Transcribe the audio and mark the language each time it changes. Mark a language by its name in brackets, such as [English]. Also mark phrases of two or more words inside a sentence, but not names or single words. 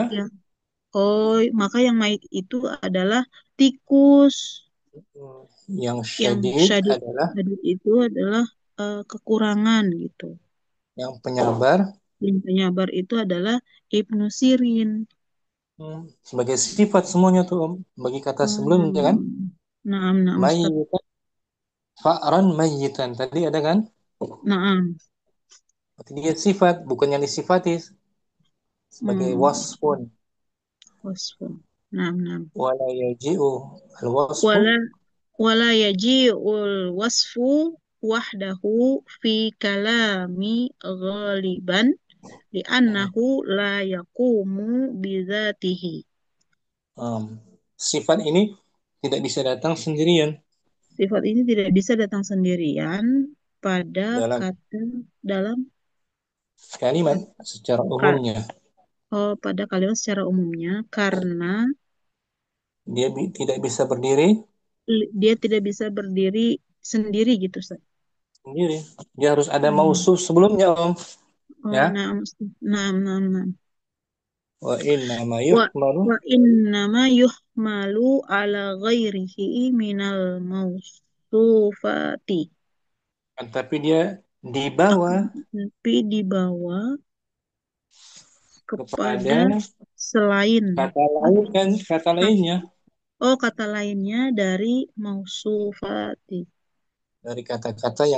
[Indonesian] yang maka yang mayit itu adalah tikus. yang Yang syadid syadid, adalah syadid itu adalah kekurangan gitu. yang penyabar. Yang penyabar itu adalah Ibnu Sirin. Sebagai sifat semuanya tuh Om. Bagi kata sebelumnya kan [Arabic] نعم، نعم [Indonesian] Ustaz. [Arabic] ميتا فأرا ميتا [Indonesian] tadi ada kan, Naam. berarti dia sifat bukan yang disifati sebagai Hmm. wasfun. [Arabic] وصف. نعم، نعم. ولا يجيء الوصف ولا ولا يجيء الوصف وحده في الكلام غالبا لأنه لا يقوم بذاته. [Indonesian] um, sifat ini tidak bisa datang sendirian Sifat ini tidak bisa datang sendirian pada dalam kata dalam kalimat kata secara umumnya. pada kalimat secara umumnya karena Dia tidak bisa berdiri dia tidak bisa berdiri sendiri gitu Ustaz. sendiri. Dia harus ada Hmm. mausuf sebelumnya Om. Oh, Ya. nah, Ustaz. Nah, nah, nah. [Arabic] وإنما Wa yuhmalu. وإنما يحمل على غيره من الموصوفات. [Indonesian] Tapi dia di bawah Akan tapi di bawah kepada kepada selain kata lain atau kan, kata lainnya kata lainnya dari mausufati dari kata-kata yang